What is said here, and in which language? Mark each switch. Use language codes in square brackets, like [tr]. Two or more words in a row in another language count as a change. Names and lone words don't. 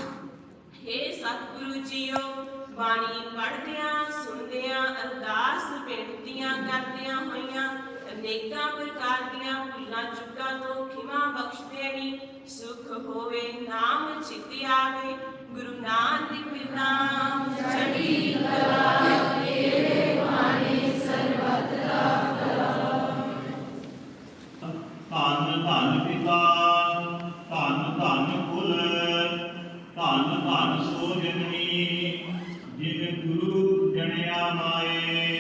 [pa] ਹੇ ਸਤਿਗੁਰੂ ਜੀਓ ਬਾਣੀ ਪੜ੍ਹਦਿਆਂ ਸੁਣਦਿਆਂ ਅਰਦਾਸ ਬੇਨਤੀਆਂ ਕਰਦਿਆਂ ਹੋਈਆਂ ਅਨੇਕਾਂ ਪ੍ਰਕਾਰ ਦੀਆਂ ਭੁੱਲਾਂ ਚੁੱਕਾਂ ਤੋਂ ਖਿਮਾ ਬਖਸ਼ ਦੇਣੀ ਸੁਖ ਹੋਵੇ ਨਾਮ ਚਿੱਤੀ ਆਵੇ ਗੁਰੂ ਨਾਨਕ ਨਾਮ ਚੜ੍ਹਦੀ ਕਲਾ ਤੇਰੇ ਭਾਣੇ ਸਰਬੱਤ ਦਾ ਭਲਾ ਧਨੁ ਧਨੁ ਪਿਤਾ ਧਨੁ ਧਨੁ ਕੁਲੁ ਧਨੁ ਧਨੁ ਸੁ ਜਨਨੀ ਜਿਨਿ ਗੁਰੂ ਜਣਿਆ ਮਾਇ